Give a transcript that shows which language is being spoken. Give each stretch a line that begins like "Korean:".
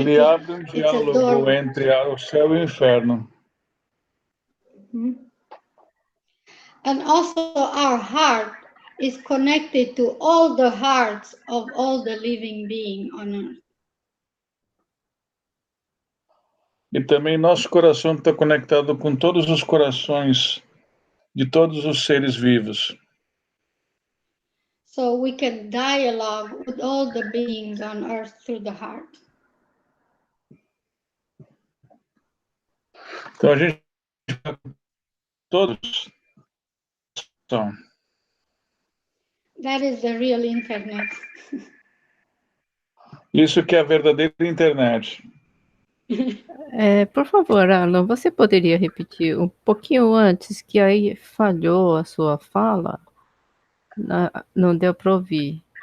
Portuguese: Ele abre um diálogo entre o céu e o inferno.
English: And also our heart is connected to all the hearts of all the living beings on earth.
Portuguese: E também nosso coração está conectado com todos os corações de todos os seres vivos.
English: So we can dialogue with all the beings on earth through the heart.
Portuguese: Então a gente todos são.
English: That is the real internet.
Portuguese: Isso que é a verdadeira internet. Por favor, Alan, você poderia repetir um pouquinho antes, que aí falhou a sua fala? Não deu para ouvir.